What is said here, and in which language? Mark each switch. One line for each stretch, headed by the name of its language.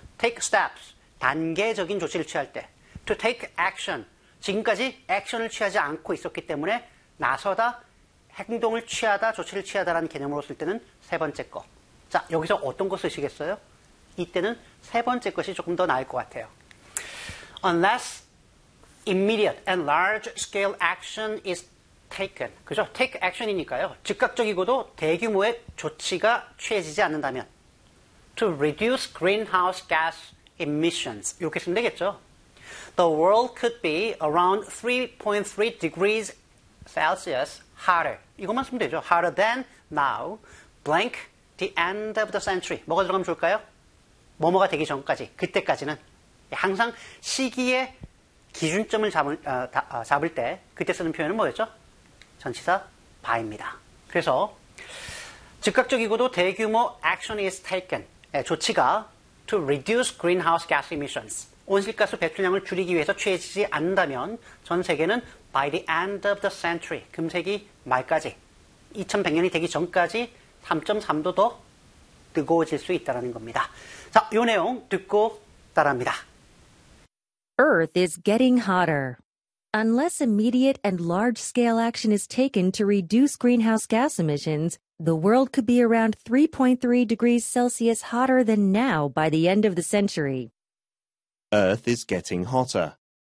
Korean: take steps 단계적인 조치를 취할 때 to take action 지금까지 액션을 취하지 않고 있었기 때문에 나서다, 행동을 취하다, 조치를 취하다라는 개념으로 쓸 때는 세 번째 거. 자, 여기서 어떤 거 쓰시겠어요? 이때는 세 번째 것이 조금 더 나을 것 같아요.
English: Unless immediate and large scale action is taken.
Korean: 그죠? Take action이니까요. 즉각적이고도 대규모의 조치가 취해지지 않는다면
English: To reduce greenhouse gas emissions.
Korean: 이렇게 쓰면 되겠죠?
English: The world could be around 3.3 degrees Celsius hotter.
Korean: 이것만 쓰면 되죠.
English: Hotter than now, blank, the end of the century.
Korean: 뭐가 들어가면 좋을까요? 뭐뭐가 되기 전까지, 그때까지는. 항상 시기의 기준점을 잡을 때, 그때 쓰는 표현은 뭐였죠? 전치사 by입니다. 그래서 즉각적이고도 대규모
English: action is taken. 조치가 to reduce greenhouse gas emissions.
Korean: 온실가스 배출량을 줄이기 위해서 취해지지 않는다면 전 세계는
English: by the end of the century,
Korean: 금세기 말까지, 2100년이 되기 전까지 3.3도 더 뜨거워질 수 있다는 겁니다. 자, 이 내용 듣고 따라합니다.
English: Earth is getting hotter. Unless immediate and large-scale action is taken to reduce greenhouse gas emissions, the world could be around 3.3 degrees Celsius hotter than now by the end of the century. Earth is getting hotter.